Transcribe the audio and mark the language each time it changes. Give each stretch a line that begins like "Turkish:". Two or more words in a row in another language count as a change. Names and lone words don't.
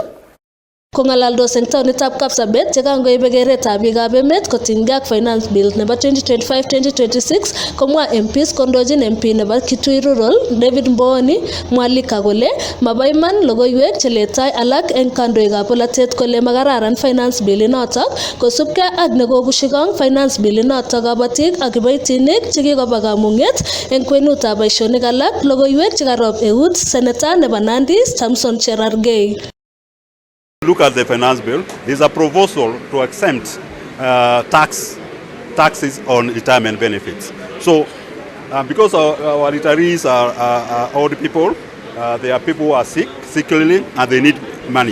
Kalenjin: Kongalaldos eng taonitab Kapsabet chekangoibe keretab biikab emet kotinygei ak
English: finance bill
Kalenjin: nebo 2025-2026 komwa MPs kondochin MP nebo Kitui Rural David Mbooni Mwalika kole mabo iman logoiwek cheletai alak eng kandoikab polatet kole makararan
English: finance bill
Kalenjin: inotok kosubkei ak nekokushikong
English: finance bill
Kalenjin: inotok kabatik ak kiboitinik chekikoba kamung'et eng kwenutab boisionik alak. Logoiwek chekarob eut seneta nebo Nandi Samson Cherargei.
English: Look at the finance bill. There's a proposal to exempt taxes on retirement benefits. So, because our retirees are old people, they are people who are sickly, and they need money.